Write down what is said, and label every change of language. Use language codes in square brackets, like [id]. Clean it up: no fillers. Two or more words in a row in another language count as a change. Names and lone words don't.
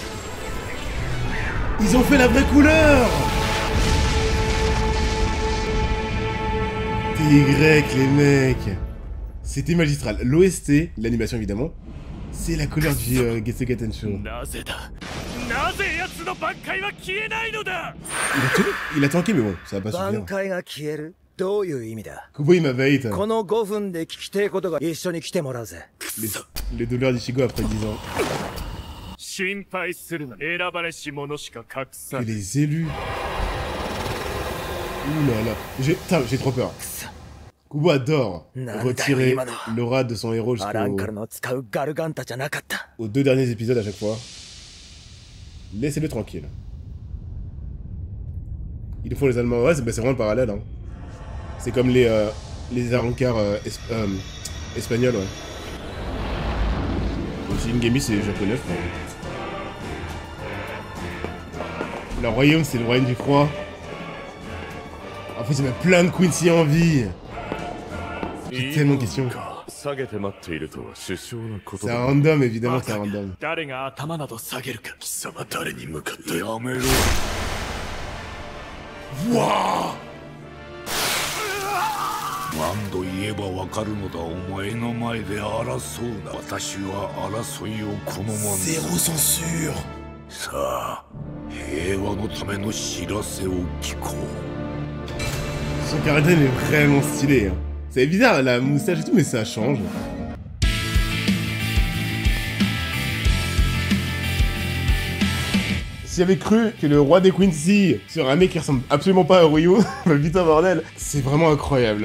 [fr] Ils ont fait la vraie couleur. T'es grec les mecs. C'était magistral. L'OST, l'animation évidemment, c'est la couleur du Getsuga Tensho. [ja] なぜ奴の挽回は消えないのだ。 [fr] Il a tanké, mais bon, ça va pas [ja] 挽 [fr] suffire. [ja] 回が消えるどういう意味だ [fr] Kubo, il m'avait [ja] この5分で聞きてえことが一緒に来てもらうぜ [fr] les douleurs d'Ichigo après 10 ans. [ja] 心配するな。選ばれし者しか隠さ [fr] Que [ja] ない。 [fr] les élus. Ouh là là. J'ai trop peur. Kubo adore retirer l'aura de son héros [ja] アランカルの使うガルガンタじゃなかった [fr] aux 2 derniers épisodes à chaque fois. Laissez-le tranquille. Ils le font les Allemands. Ouais, c'est vraiment le parallèle. Hein. C'est comme les Arrancars espagnols, ouais. Aussi, Ingami, c'est japonais, je crois. Le royaume, c'est le royaume du froid. En fait, il y a plein de Quincy en vie. J'ai tellement de questions. [ja] 下げて待っているとは首相のこと [fr] C'est [ja] だ。 [fr] un random, évidemment, c'est un random. [ja] 誰が頭など下げるか。貴様誰に向かってやめろ。 [fr] Wouah! [ja] 何度言えばわかるのだ。お前の前で争うな。私は争いを好まん。 [fr] Zéro censure! [ja] さあ、平和のための知らせを聞こう。 [fr] Son karaten est vraiment stylé. Hein. C'est bizarre, la moustache et tout, mais ça change. Si j'avais cru que le roi des Quincy serait un mec qui ressemble absolument pas à Ryu, bah putain bordel, c'est vraiment incroyable.